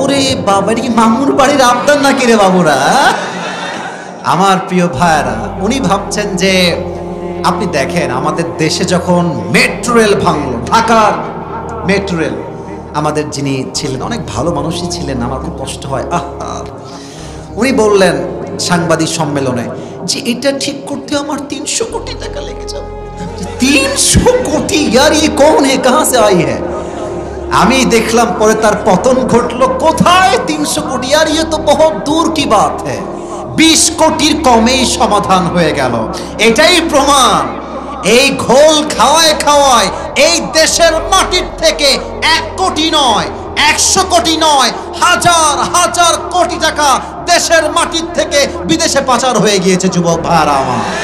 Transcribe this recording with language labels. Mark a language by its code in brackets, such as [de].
[bn] ওরে বাবা, এটা কি মামুর বাড়ির আবদার নাকি রে বাবুরা? আমার প্রিয় ভাইরা, উনি ভাবছেন যে আপনি দেখেন আমাদের দেশে যখন মেট্রো রেল ভাঙলো, ঢাকার মেট্রো রেল, আমাদের যিনি ছিলেন অনেক ভালো মানুষই ছিলেন, আমার খুব কষ্ট হয়। উনি বললেন সাংবাদিক সম্মেলনে যে এটা ঠিক করতে আমার 300 কোটি টাকা লেগে যাবে। [hi] 300 কোটি यार, ये कौन है, कहां से आई है? [bn] আমি দেখলাম পরে তার পতন ঘটলো। কোথায় 300 কোটি [hi] यार, ये तो बहुत दूर की बात है। [bn] 20 কোটির কমেই সমাধান হয়ে গেল। এটাই প্রমাণ, এই ঘোল খাওয়ায় খাওয়ায় এই দেশের মাটির থেকে 1 কোটি নয়, 100 কোটি নয়, হাজার হাজার কোটি টাকা দেশের মাটির থেকে বিদেশে পাচার হয়ে গিয়েছে যুবক ভাইরা আমার।